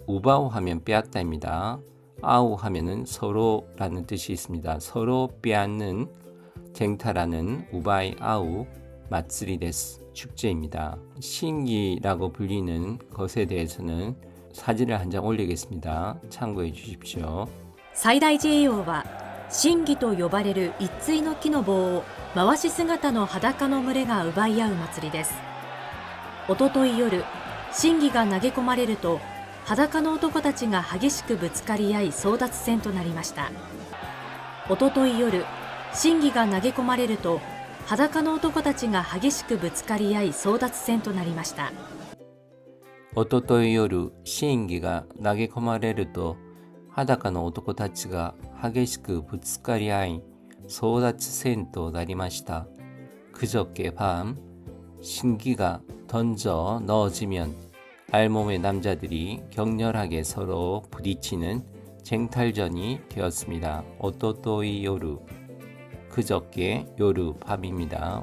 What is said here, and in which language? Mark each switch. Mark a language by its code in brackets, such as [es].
[ko] 우바우 하면 빼앗다입니다. 아우 하면은 서로라는 뜻이 있습니다. 서로 빼앗는 쟁탈하는 [ja] 우바이 아우 마츠리 데스 [ko] 축제입니다. 신기라고 불리는 것에 대해서는 사진을 한 장 올리겠습니다. 참고해 주십시오. [ja] 最大寺栄養は神儀と呼ばれる一対の木の棒を回し姿の裸の群れが奪い合う祭りです。おととい夜、神儀が投げ込まれると裸の男たちが激しくぶつかり合い争奪戦となりました。おととい夜、神儀が投げ込まれると裸の男たちが激しくぶつかり合い争奪戦となりました。おととい夜、神儀が投げ込まれると裸の男たちが激しくぶつかり合い争奪戦となりました。 [ko] 그저께 밤 신기가 던져 넣어지면 알몸의 남자들이 격렬하게 서로 부딪히는 쟁탈전이 되었습니다. [ja] 오토토이 요루, [ko] 그저께 요루 밤입니다.